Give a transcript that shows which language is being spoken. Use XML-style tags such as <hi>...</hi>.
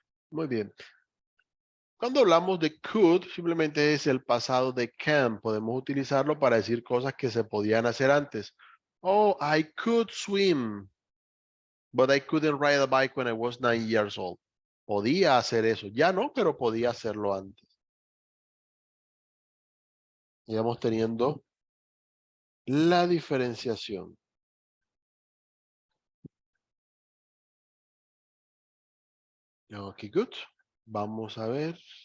<es>Muy bien. Cuando hablamos de could, simplemente es el pasado de can. Podemos utilizarlo para decir cosas que se podían hacer antes.</es> <en>Oh, I could swim, but I couldn't ride a bike when I was 9 years old.</en> <es>Podía hacer eso. Ya no, pero podía hacerlo antes. Y vamos teniendo la diferenciación.</es> <en>Ok, good.</en> <es>Vamos a ver.</es>